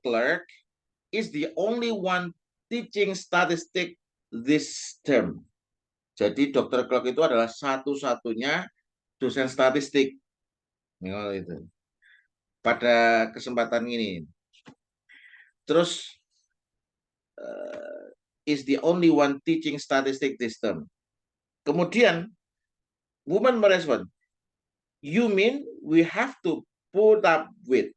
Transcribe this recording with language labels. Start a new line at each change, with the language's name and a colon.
English: Clark is the only one teaching statistics this term.
Indonesian: Jadi Dr. Clark itu adalah satu-satunya dosen statistik. Oh, itu. Pada kesempatan ini. Terus
English: is the only one teaching statistics this term.
Indonesian: Kemudian woman merespon,
English: you mean we have to put up with.